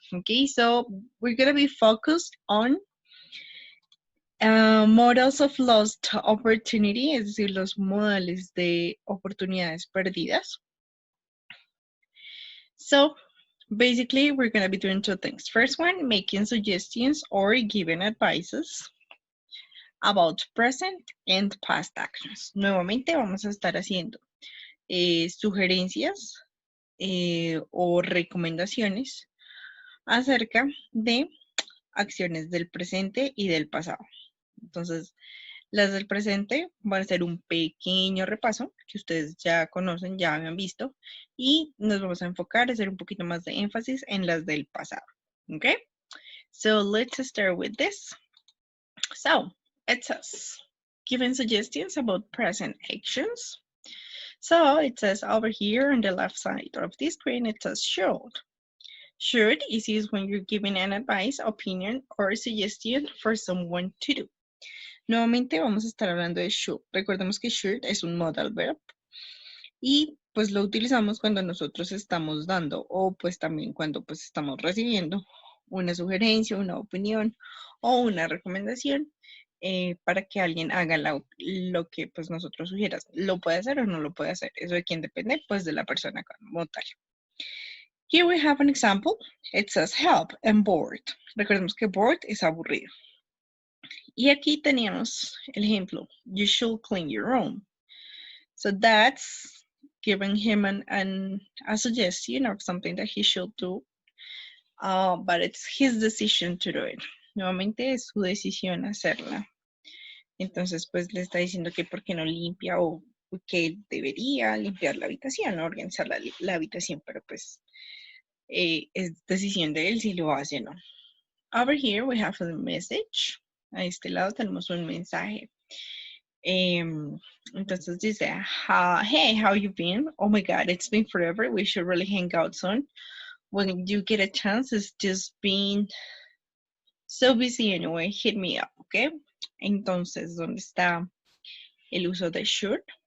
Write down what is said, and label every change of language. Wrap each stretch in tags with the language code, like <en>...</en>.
<en>Okay, so we're going to be focused on models of lost opportunity,</en> <es>es decir, los modales de oportunidades perdidas.</es> <en>So basically, we're going to be doing two things. First one, making suggestions or giving advices about present and past actions.</en> <es>Nuevamente vamos a estar haciendo sugerencias o recomendaciones acerca de acciones del presente y del pasado. Entonces, las del presente van a ser un pequeño repaso que ustedes ya conocen, ya habían visto, y nos vamos a enfocar a hacer un poquito más de énfasis en las del pasado.</es> <en>Okay? So let's start with this. So it says, giving suggestions about present actions. So it says over here on the left side of the screen, it says should. Should is used when you're giving an advice, opinion, or suggestion for someone to do.</en> <es>Nuevamente vamos a estar hablando de should. Recordemos que should es un modal verb y pues lo utilizamos cuando nosotros estamos dando o pues también cuando pues estamos recibiendo una sugerencia, una opinión o una recomendación para que alguien haga lo que pues nosotros sugieras. Lo puede hacer o no lo puede hacer. Eso de quién depende, pues de la persona como tal.</es> <en>Here we have an example. It says help and bored.</en> <es>Recordemos que bored es aburrido. Y aquí teníamos el ejemplo.</es> <en>You should clean your room. So that's giving him a suggestion of something that he should do. But it's his decision to do it.</en> <es>Nuevamente es su decisión hacerla. Entonces, pues le está diciendo que por qué no limpia o que debería limpiar la habitación o organizar la habitación, pero pues es decisión de él si lo hace o no.</es> <en>Over here we have a message.</en> <es>A este lado tenemos un mensaje. Entonces dice,</es> <en>hey, how you been? Oh my God, it's been forever. We should really hang out soon. When you get a chance, it's just been so busy anyway. Hit me up, okay?</en> <es>Entonces, ¿dónde está el uso de should?</es>